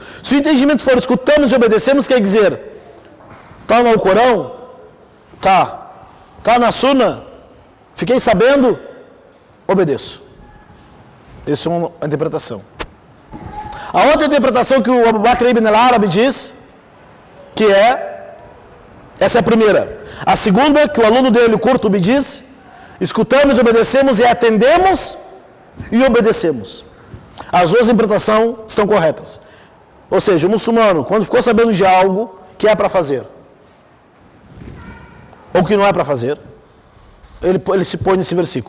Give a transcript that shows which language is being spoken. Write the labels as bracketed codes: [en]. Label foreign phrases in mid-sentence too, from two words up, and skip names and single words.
[pt] Se o entendimento for escutamos e obedecemos, quer dizer, está no Corão? Está na Sunna? Fiquei sabendo? Obedeço. Essa é uma interpretação. A outra interpretação que o Abu Bakr ibn al-Arabi diz, que essa é a primeira. A segunda, que o aluno dele, o Qurtubi, diz, escutamos, obedecemos e atendemos e obedecemos. As duas interpretações estão corretas. Ou seja, o muçulmano, quando ficou sabendo de algo que é para fazer, ou que não é para fazer, ele se põe nesse versículo.